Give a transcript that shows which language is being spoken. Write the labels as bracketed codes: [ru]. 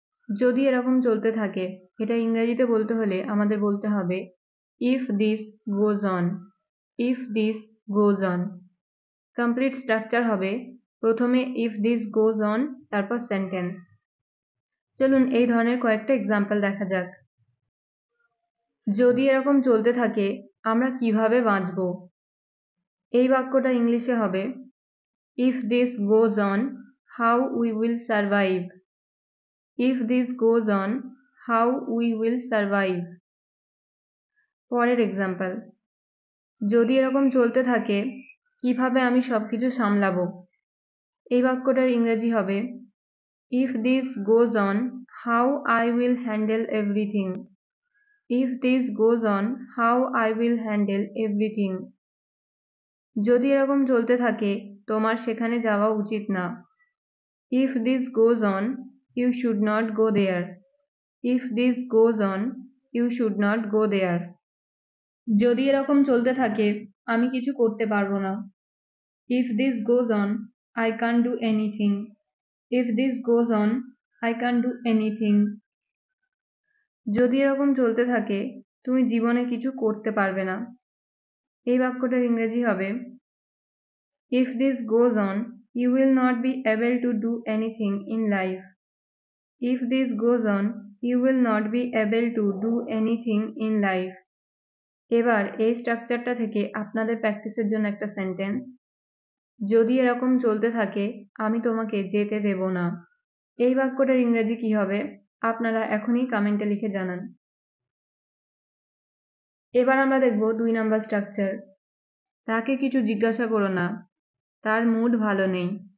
[bn] যদি এরকম চলতে থাকে এটা ইংরেজিতে বলতে হলে আমাদের বলতে হবে [en] if this goes on, if this goes on। [bn] Complete structure হবে প্রথমে [en] if this goes on [bn] তারপর সেন্টেন্স। চলুন এই ধরনের কয়েকটা এক্সাম্পল দেখা যাক। যদি এরকম চলতে থাকে আমরা কিভাবে বাঁচব? এই বাক্যটা ইংলিশে হবে [en] if this goes on, how we will survive. If this goes on, how we will survive. [bn] পরের এক্সাম্পল, যদি এরকম চলতে থাকে কিভাবে আমি সবকিছু সামলাবো? এই বাক্যটার ইংরেজি হবে [en] if this goes on, how I will handle everything. If this goes on, how I will handle everything. [bn] যদি এরকম চলতে থাকে তোমার সেখানে যাওয়া উচিত না। [en] If this goes on, you should not go there. If this goes on, you should not go there. [bn] যদি এরকম চলতে থাকে আমি কিছু করতে পারবো না। [en] If this goes on, I can't do anything. If this goes on, I can't do anything. [bn] যদি এরকম চলতে থাকে তুমি জীবনে কিছু করতে পারবে না। এই বাক্যটার ইংরেজি হবে [en] If this goes on, you will not be able to do anything in life. If this goes on, you will not be able to do anything in life. [bn] এবার এই স্ট্রাকচারটা থেকে আপনাদের প্র্যাকটিসের জন্য একটা সেন্টেন্স। যদি এরকম চলতে থাকে আমি তোমাকে যেতে দেব না। এই বাক্যটার ইংরেজি কি হবে আপনারা এখনই কমেন্টে লিখে জানান। এবার আমরা দেখব 2 নাম্বার স্ট্রাকচার। তাকে কিছু জিজ্ঞাসা করো না, তার মুড ভালো নেই।